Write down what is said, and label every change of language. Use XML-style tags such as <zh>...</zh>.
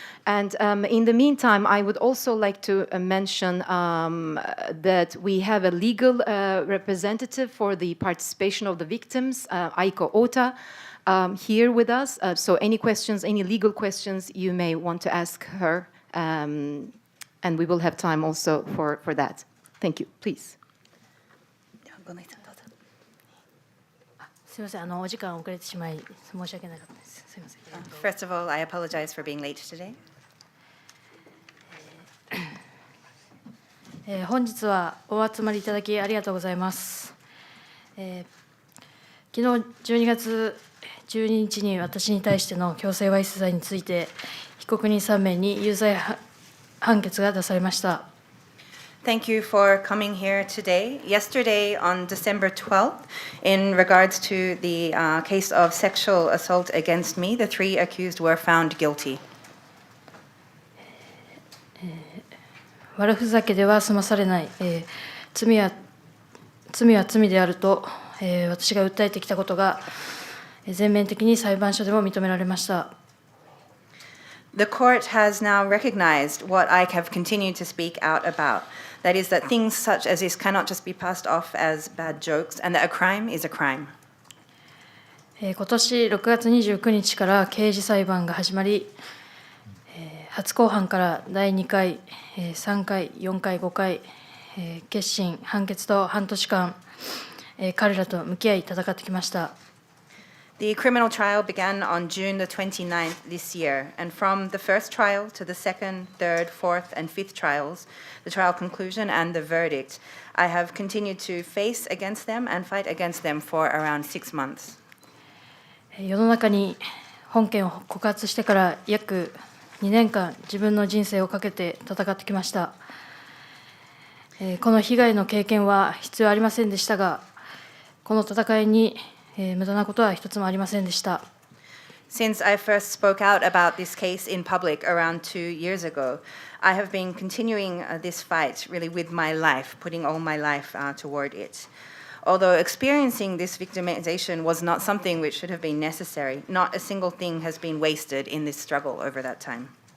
<en>And in the meantime, I would also like to mention that we have a legal representative for the participation of the victims, Aiko Ota, here with us. So any questions, any legal questions you may want to ask her, and we will have time also for that. Thank you. Please.</en> <ja>すみません、お時間遅れてしまい申し訳なかったです。すみません。</ja> <en>First of all, I apologize for being late today.</en> <ja>本日はお集まりいただきありがとうございます。昨日12月12日に私に対しての強制わいせつ罪について被告人3名に有罪判決が出されました。</ja> <en>Thank you for coming here today. Yesterday, on December 12th, in regards to the case of sexual assault against me, the 3 accused were found guilty.</en> <ja>悪ふざけでは済まされない、罪は罪であると、私が訴えてきたことが全面的に裁判所でも認められました。</ja> <en>The court has now recognized what I have continued to speak out about. That is, that things such as this cannot just be passed off as bad jokes, and that a crime is a crime.</en> <ja>今年6月29日から刑事裁判が始まり、初公判から第2回、3回、4回、5回、結審、判決と半年間、彼らと向き合い戦ってきました。</ja> <en>The criminal trial began on June the 29th this year, and from the first trial to the second, third, fourth, and fifth trials, the trial conclusion and the verdict, I have continued to face against them and fight against them for around 6 months.</en> <ja>世の中に本件を告発してから約2年間、自分の人生をかけて戦ってきました。この被害の経験は必要ありませんでしたが、この戦いに無駄なことは一つもありませんでした。</ja> <en>Since I first spoke out about this case in public around 2 years ago, I have been continuing this fight really with my life, putting all my life toward it. Although experiencing this victimization was not something which should have been necessary, not a single thing has been wasted in this struggle over that time.</en>